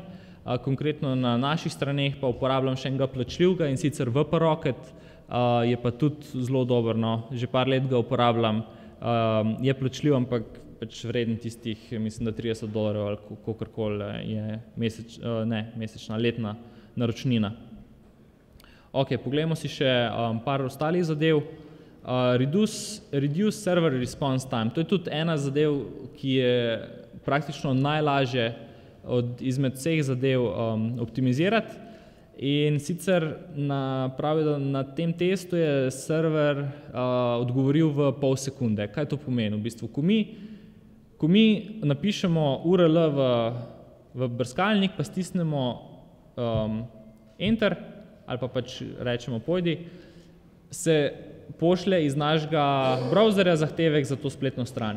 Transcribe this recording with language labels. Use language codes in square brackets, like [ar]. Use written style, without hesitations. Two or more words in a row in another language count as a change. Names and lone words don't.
[sl] Konkretno na naših straneh pa uporabljam še enega plačljivega in sicer WP Rocket, je pa tudi zelo dober, no. Že par let ga uporabljam, je plačljiv, ampak pač vreden tistih, mislim, da $30 ali kakorkoli je mesečna, letna naročnina. Ok, poglejmo si še par ostalih zadev. [en] Reduce server response time. [sl] To je tudi ena zadev, ki je praktično najlažje izmed vseh zadev optimizirati. In sicer pravi, da na tem testu je server odgovoril v pol sekunde. Kaj to pomeni? V bistvu, ko mi napišemo URL v brskalnik, pa stisnemo Enter ali pa pač rečemo pojdi, se pošlje iz našega browserja zahtevek za to spletno stran.